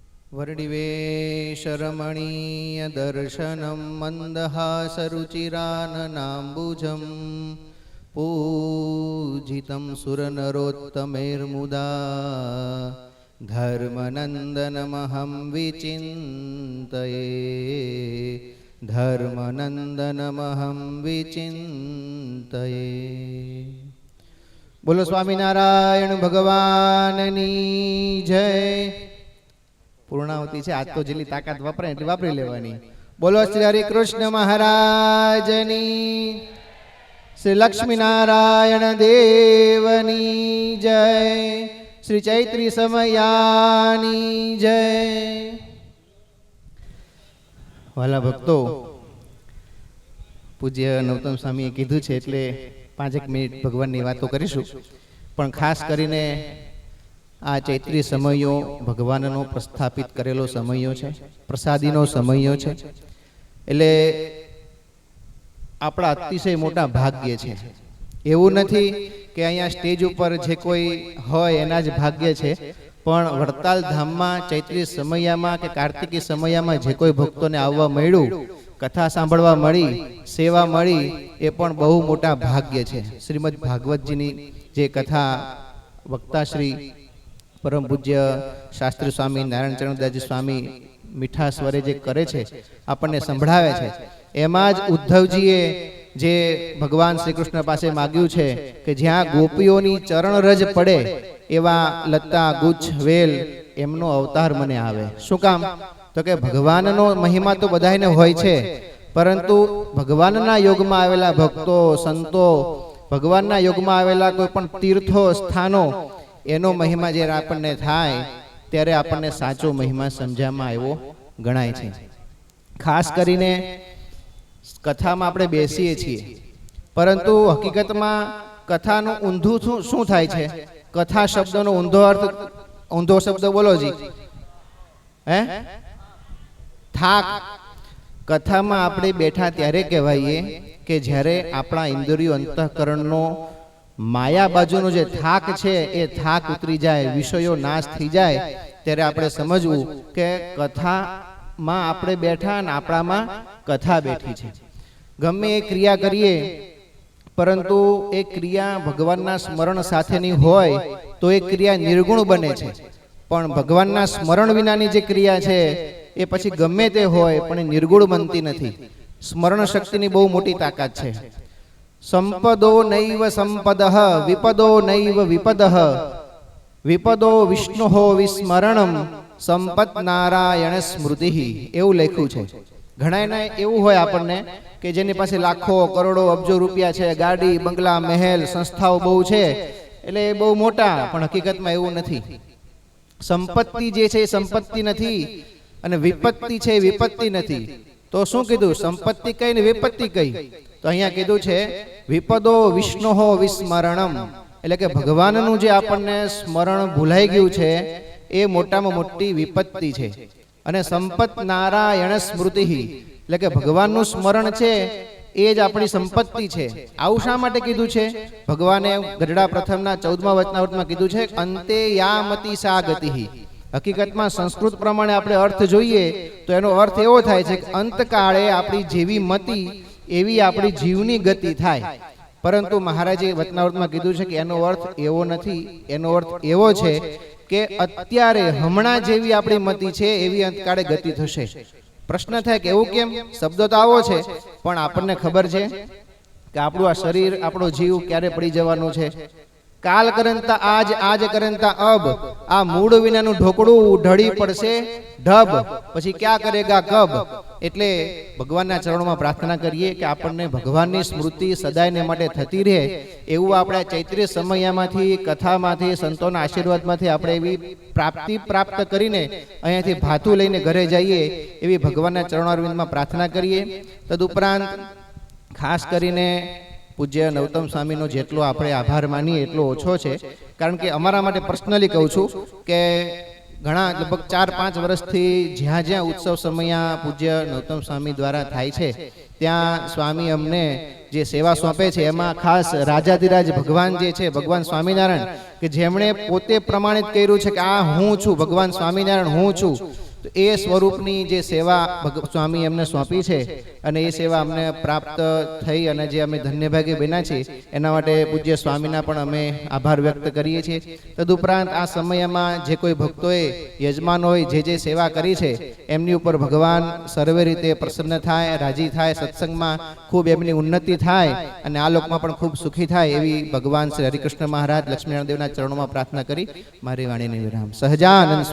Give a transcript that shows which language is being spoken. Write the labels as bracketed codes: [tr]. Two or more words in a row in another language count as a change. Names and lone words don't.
[sa] वर्णिवेशरमणीयदर्शनं मन्दहासरुचिराननाम्बुजं पूजितं सुरनरोत्तमैर्मुदा धर्मनन्दनमहं विचिन्तये धर्मनन्दनमहं विचिन्तये। [gu] બોલો સ્વામીનારાયણ ભગવાનની જય। પૂર્ણાવતી હૈ આજ તો જેટલી તાકત વાપરે એટલી વાપરી લેવાની। બોલો શ્રી હરિ કૃષ્ણ મહારાજની, શ્રી લક્ષ્મીનારાયણ દેવની જય, શ્રી ચૈત્રી સમયાની જય। વાલા ભક્તો, પૂજ્ય નૌતમ સ્વામીએ કીધું છે એટલે 5 મિનિટ ભગવાનની વાતો કરીશું, પણ ખાસ કરીને આ ચૈત્રી સમયો ભગવાનનો પ્રસ્થાપિત કરેલો સમયો છે, પ્રસાદીનો સમયો છે, એટલે આપણા અતિશય મોટા ભાગ્ય છે। એવું નથી કે અહીંયા સ્ટેજ ઉપર જે કોઈ હોય એના જ ભાગ્ય છે, પણ વડતાલ ધામમાં ચૈત્રી સમયામાં કે કાર્તિકી સમયામાં જે કોઈ ભક્તોને આવવા મળ્યું, કથા સાંભળવા મળી, સેવા મળી, એ પણ બહુ મોટા ભાગ્ય છે। શ્રીમદ ભાગવતજીની જે કથા વક્તા શ્રી પરમ પૂજ્ય શાસ્ત્રી સ્વામી નારાયણ ચરણદાસજી સ્વામી મીઠા સ્વરે જે કરે છે, આપણે સંભળાવે છે, એમાં જ ઉદ્ધવજીએ જે ભગવાન શ્રી કૃષ્ણ પાસે માગ્યું છે કે જ્યાં ગોપીઓની ચરણ રજ પડે એવા લતા ગુચ્છ વેલ એમનો અવતાર મને આવે। શું કામ? તો કે ભગવાનનો મહિમા તો બધાઈને હોય છે, પરંતુ ભગવાનના યોગમાં આવેલા ભક્તો સંતો, ભગવાનના યોગમાં આવેલા કોઈ પણ તીર્થો સ્થાનો એનો મહિમા જે આપને થાય ત્યારે આપને સાચો મહિમા સમઝામાં આવ્યો ગણાય છે। ખાસ કરીને કથામાં આપણે બેસીએ છીએ, પરંતુ હકીકતમાં કથાનું ઊંધું શું થાય છે? કથા શબ્દનો ઊંધો અર્થ, ઊંધો શબ્દ બોલો જી, હે થાક। કથામાં આપણે બેઠા ત્યારે કહેવાયે કે જ્યારે આપણા ઇંદ્રિયો અંતઃકરણનો માયા બાજુનો જે થાક છે એ થાક ઉતરી જાએ, વિષયો નાશ થી જાએ, ત્યારે આપણે સમજવું કે કથામાં આપણે બેઠા અને આપણામાં કથા બેઠી છે। ગમે એ ક્રિયા કરીએ, પરંતુ એ ક્રિયા ભગવાનના સ્મરણ સાથેની હોય તો એ ક્રિયા નિર્ગુણ બને છે, પણ ભગવાનના સ્મરણ વિનાની જે ક્રિયા છે એ પછી ગમે તે હોય પણ નિર્ગુણ બનતી નથી। સ્મરણ શક્તિની બહુ મોટી તાકાત છે। [sa] संपदो नैव संपदः विपदो नैव विपदः विपदो विष्णुः विस्मरणं संपत् नारायण स्मृतिः [gu] એવું લખ્યું છે। ઘણાને એવું હોય આપણને કે જેની પાસે લાખો કરોડો અબજો રૂપિયા છે, ગાડી બંગલા મહલ સંસ્થાઓ બહુ છે એટલે બહુ મોટા, પણ હકીકતમાં એવું નથી। સંપત્તિ જે છે સંપત્તિ નથી અને વિપત્તિ છે વિપત્તિ નથી। તો શું કીધું? સંપત્તિ કઈ ને વિપત્તિ કઈ। તો અહીંયા કીધું છે [sa] विपदो विष्णुः विस्मरणम, [gu] એટલે કે ભગવાનનું જે આપણને સ્મરણ ભૂલાઈ ગયું છે એ મોટામાં મોટી વિપત્તિ છે। અને [sa] संपत् नारायण स्मृतिः [gu] એટલે કે ભગવાનનું સ્મરણ છે એ જ આપણી સંપત્તિ છે। આવું શા માટે કીધું છે? ભગવાને ગઢડા પ્રથમના 14મા વચનામૃતમાં કીધું છે [sa] अंते यामति सा गतिः। [gu] હકીકતમાં સંસ્કૃત પ્રમાણે આપણે અર્થ જોઈએ તો એનો અર્થ એવો થાય છે કે અંતકાળે આપણી જેવી મતિ એવી આપણી જીવની ગતિ થાય। પરંતુ મહારાજે વચનામૃતમાં કીધું છે કે એનો અર્થ એવો નથી। એનો અર્થ એવો છે કે અત્યારે હમણાં જેવી આપણી મતિ છે એવી અંતકાળે ગતિ થશે। પ્રશ્ન થાય કે એવું કેમ? શબ્દ તો આવો છે પણ આપણને ખબર છે કે આપણું આ શરીર, આપણો જીવ ક્યારે પડી જવાનો છે? [hi] काल करंता आज, आज करंता अब। [gu] આ મૂળ વિનાનું ઢોકળું ઢળી પડશે [hi] ढब, પછી क्या करेगा कब? [gu] એટલે ભગવાનના ચરણોમાં પ્રાર્થના કરીએ કે આપણને ભગવાનની સ્મૃતિ સદાયને માટે થતી રહે એવું આપણે ચૈત્રી સમયમાંથી, કથામાંથી, સંતોના આશીર્વાદમાંથી આપણે એવી પ્રાપ્તિ પ્રાપ્ત કરીને અહીંયાથી ભાથું લઈને ઘરે જઈએ એવી ભગવાનના ચરણારવિંદમાં પ્રાર્થના કરીએ। તદુપરાંત ખાસ કરીને પૂજ્ય નૌતમ સ્વામીનો જેટલો આપણે આભાર માનીએ એટલો ઓછો છે, કારણ કે અમારા માટે પર્સનલી કહું છું કે ઘણા લગભગ 4-5 વર્ષથી જ્યાં જ્યાં ઉત્સવ સમયા પૂજ્ય નૌતમ સ્વામી દ્વારા થાય છે ત્યાં સ્વામી અમને જે સેવા સૌંપે છે એમાં ખાસ રાજાધિરાજ ભગવાન જે છે ભગવાન સ્વામીનારાયણ કે જેમણે પોતે પ્રમાણિત કર્યું છે કે આ હું છું ભગવાન સ્વામીનારાયણ હું છું તો એ સ્વરૂપની જે સેવા સ્વામી એમને સોંપી છે અને એ સેવા અમને પ્રાપ્ત થઈ અને જે અમે ધન્યભાગી બન્યા છીએ એના માટે પૂજ્ય સ્વામીના પણ અમે આભાર વ્યક્ત કરીએ છીએ. તદુપરાંત આ સમયમાં જે કોઈ ભક્તોએ યજમાનોએ જે સેવા કરી છે એમની ઉપર ભગવાન સર્વે રીતે પ્રસન્ન થાય, રાજી થાય, સત્સંગમાં ખૂબ એમની ઉન્નતિ થાય અને આ લોકમાં પણ ખૂબ સુખી થાય એવી ભગવાન શ્રી હરિકૃષ્ણ મહારાજ લક્ષ્મીનારાયણ દેવના ચરણોમાં પ્રાર્થના કરી મારી વાણીને વિરામ.